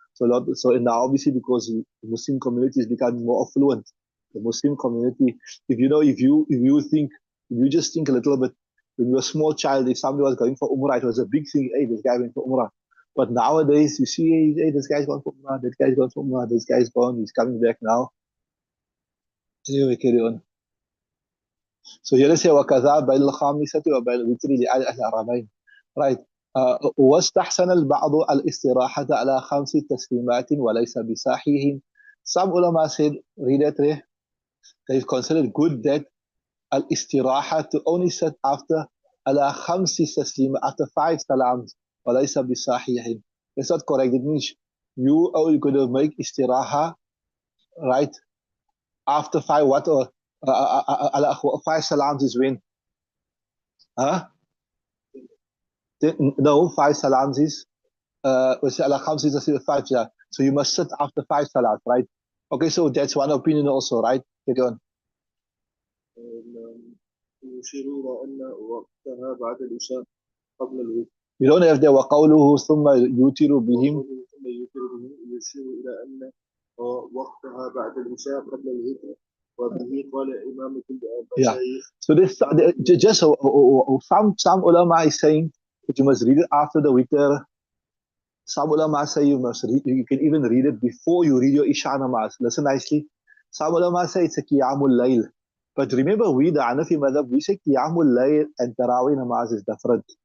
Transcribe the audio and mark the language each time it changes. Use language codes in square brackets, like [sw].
[en] So now obviously because the Muslim community is becoming more affluent, the Muslim community, if you just think a little bit, when you were a small child, if somebody was going for Umrah, it was a big thing. Hey, this guy went for Umrah. But nowadays, you see, hey, this guy's gone for Umrah, this guy's gone for Umrah, this guy's gone, he's coming back now. Anyway, carry on. So here they say, [ar] وَكَذَا بَيْنَ الْخَامِسَةِ وَبَيْنَ الْوِتْرِ لِأَهْلِ الْحَرَمَيْنِ. [en] Right. [ar] وَاسْتَحْسَنَ الْبَعْضُ الْإِسْتِرَاحَةَ عَلَى 5 تَسْلِيمَاتٍ وَلَيْسَ بِصَحِيحٍ. [en] Some ulama said, read it, they've considered good that al-istiraha to only sit after ala khamsi taslima, after 5 salams, [ar] walaysa bisahihin. [en] That's not correct. It means you are going to make istiraha, right, after 5 what, or 5 salams is when? Huh? No, 5 salams is ala khamsi taslima, 5, yeah. So you must sit after 5 salams, right? Okay, so that's one opinion also, right? Get on. [ar] يشير إلى أن وقتها بعد العشاء قبل الوتر. [en] You don't have the [ar] وقوله ثم يوتر بهم. ثم يوتر بهم يشير إلى أن وقتها بعد العشاء قبل الوتر وبه قال إمام [en] Yeah. So this just some ulama is saying that you must read it after the witr. Some ulama say you must read, you can even read it before you read your Isha namaz. Listen nicely. Some ulama say it's a Qiyamul Layl. But remember, we, the Hanafi madhab, we say Qiyamul Layl and Taraweeh namaz is different.